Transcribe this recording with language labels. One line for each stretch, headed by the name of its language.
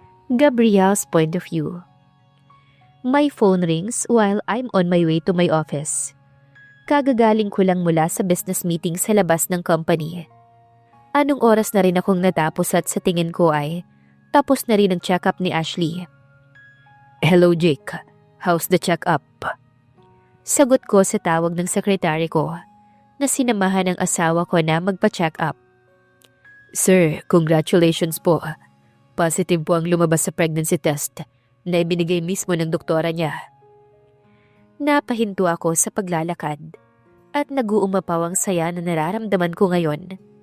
English: Gabrielle's point of view. My phone rings while I'm on my way to my office.
Filipino: Kagagaling ko lang mula sa business meeting sa labas ng company. Anong oras na rin akong natapos at sa tingin ko ay tapos na rin ang check-up ni Ashley.
English: Hello Jake, how's the check-up?
Filipino: Sagot ko sa tawag ng sekretary ko na sinamahan ng asawa ko na magpa-check up. Sir, congratulations po. Positive po ang lumabas sa pregnancy test na ibinigay mismo ng doktora niya. Napahinto ako sa paglalakad at nag-uumapaw ang saya na nararamdaman ko ngayon.